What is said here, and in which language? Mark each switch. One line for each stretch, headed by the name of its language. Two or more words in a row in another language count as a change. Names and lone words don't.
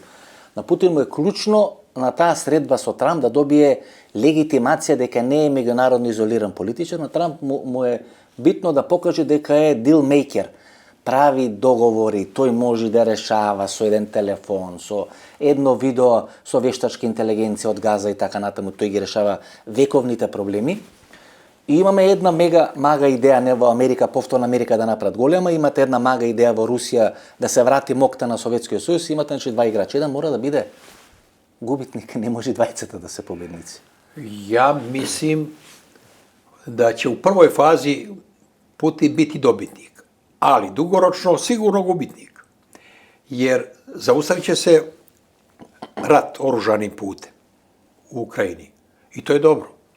Macedonian: На Путин му е клучно на таа средба со Трамп да добие легитимација дека не е меѓународно изолиран политичар, на Трамп му е битно да покаже дека е дилмейкер, прави договори, тој може да решава со еден телефон, со едно видео, со вештачка интелигенција од Газа и така натаму, тој ги решава вековните проблеми. И имаме една мага идеја не во Америка, повторно Америка да направат голема, имате една мага идеја во Русија да се врати мокта на Советскиот сојуз, имате значи два играчи. Еден мора да биде губитник, не може двајцата да се победници.
Bosnian: Ja mislim da će u prvoj fazi Putin biti dobitnik, ali dugoročno sigurno gubitnik. Jer zaustavit će se rat oružanim putem u Ukrajini. I to je dobro.